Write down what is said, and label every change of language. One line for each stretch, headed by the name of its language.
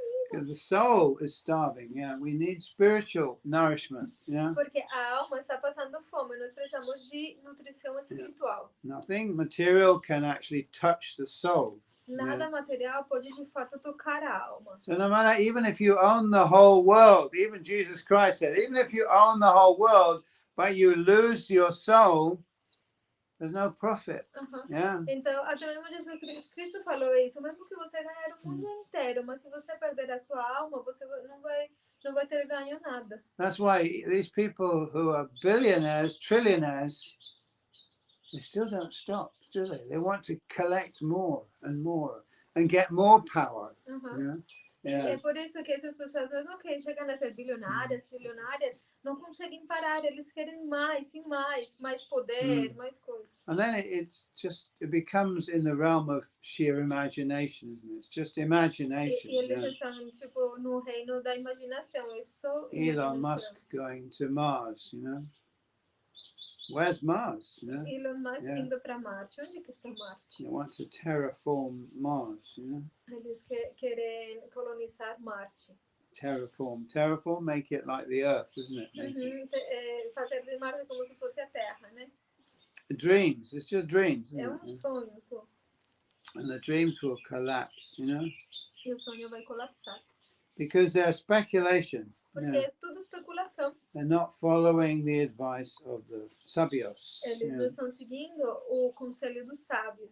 English: Because the soul is starving. Yeah, we need spiritual nourishment. Yeah.
Portuguese: Porque a alma está passando fome. Nós precisamos de nutrição espiritual.
English: Nothing material can actually touch the soul.
Portuguese: Nada material pode de fato tocar a alma.
English: So no matter, even if you own the whole world, even Jesus Christ said, even if you own the whole world, but you lose your soul, there's no profit. Yeah.
Portuguese: Então, até mesmo Jesus Cristo falou isso. Mesmo que você ganhar o mundo inteiro, mas se você perder a sua alma, você não vai ter ganho nada.
English: That's why these people who are billionaires, trillionaires, they still don't stop, do they? They want to collect more and more and get more power. Yeah? Yeah.
Portuguese: É por isso que essas pessoas, mesmo que chegam a ser bilionárias, trilionárias, não conseguem parar. Eles querem mais e mais poder, mais coisas.
English: And then it becomes in the realm of sheer imagination, isn't it? It's just imagination.
Portuguese: E eles estão tipo no reino da imaginação. É só
English: Elon Musk going to Mars, you know. Where's Mars? You know?
Portuguese: Elon Musk indo para Marte. Onde que está Marte?
English: They want to terraform Mars, you know.
Portuguese: Eles querem colonizar Marte.
English: Terraform, make it like the Earth, isn't it?
Portuguese: Fazer de Marte como se fosse a Terra, né?
English: Dreams, it's just dreams.
Portuguese: É sonho só.
English: And the dreams will collapse, you know.
Portuguese: E o sonho vai colapsar.
English: Because they're speculation.
Portuguese: Porque é tudo especulação.
English: They're not following the advice of the sabios.
Portuguese: Eles não estão seguindo o conselho dos sábios.